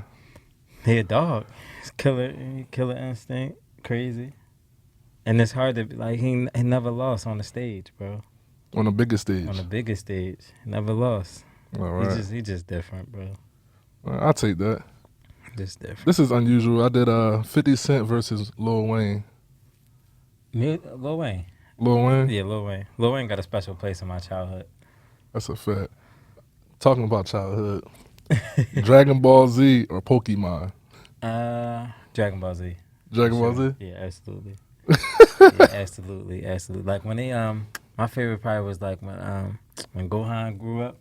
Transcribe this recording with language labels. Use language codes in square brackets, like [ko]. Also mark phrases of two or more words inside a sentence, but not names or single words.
[en] He a dog. He's killer instinct. Crazy. And it's hard to, like, he never lost on the stage, bro. On the biggest stage. On the biggest stage. Never lost. All right. He just different, bro. I'll take that. Just different. This is unusual. I did 50 Cent versus Lil Wayne. Lil Wayne. Lil Wayne? Yeah, Lil Wayne. Lil Wayne got a special place in my childhood. That's a fact. Talking about childhood. Dragon Ball Z or Pokemon? Dragon Ball Z. Dragon Ball Z? Yeah, absolutely. Yeah, absolutely. Like when they my favorite probably was like when Gohan grew up.